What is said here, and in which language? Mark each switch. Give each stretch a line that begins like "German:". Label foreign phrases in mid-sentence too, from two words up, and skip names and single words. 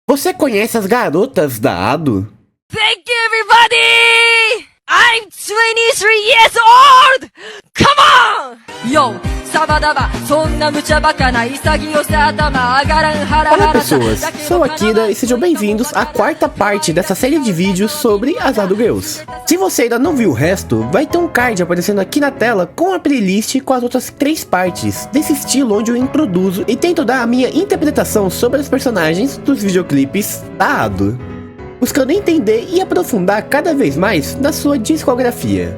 Portuguese: Você conhece as garotas da Ado?
English: Thank you, everybody! I'm 23 years old! Come on! Yo, sabadaba, sonna mucha bacana, isagio atama, agaran hara.
Portuguese: Olá pessoas, sou Akira e sejam bem-vindos à quarta parte dessa série de vídeos sobre as Ado Girls. Se você ainda não viu o resto, vai ter um card aparecendo aqui na tela com a playlist com as outras 3 partes, desse estilo onde eu introduzo e tento dar a minha interpretação sobre os personagens dos videoclipes da Ado, buscando entender e aprofundar cada vez mais na sua discografia.